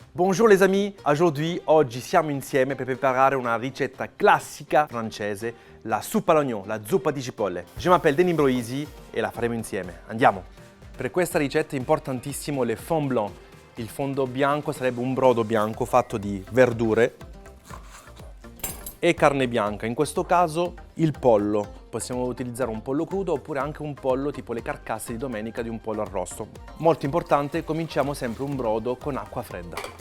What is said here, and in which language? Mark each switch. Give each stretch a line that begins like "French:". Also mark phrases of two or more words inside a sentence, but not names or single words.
French: Bonjour les amis,
Italian: oggi siamo insieme per preparare una ricetta classica francese,
French: la soupe à l'oignon,
Italian: la zuppa di cipolle.
French: Je m'appelle
Italian: Denis Broisi e la faremo insieme. Andiamo! Per questa ricetta è importantissimo
French: le fond blanc.
Italian: Il fondo bianco sarebbe un brodo bianco fatto di verdure e carne bianca, in questo caso il pollo. Possiamo utilizzare un pollo crudo oppure anche un pollo tipo le carcasse di domenica di un pollo arrosto. Molto importante, cominciamo sempre un brodo con acqua fredda.